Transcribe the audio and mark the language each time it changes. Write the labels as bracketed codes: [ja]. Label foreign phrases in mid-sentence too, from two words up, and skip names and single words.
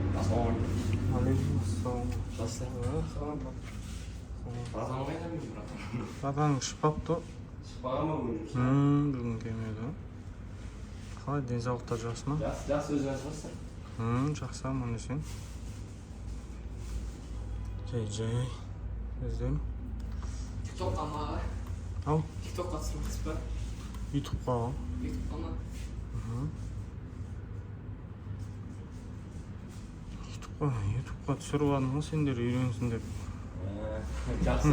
[kk] Алейкумассалам. Атаң шықпапты. Шықпаған ма бүгін жұмысқа? Бүгін келмеді. Қалай денсаулықтар жақсы ма? Жақсы өзің жақсысың? Жақсы, аман есен. Жай. Өзден. [tr] TikTok'a mı abi? Ау, TikTok'a atılmak ister. [kk] ютубқа. [tr] YouTube'a mı? [kk] ютубқа түсіріп алдым ғой сендер үйренсін деп. Жақсы.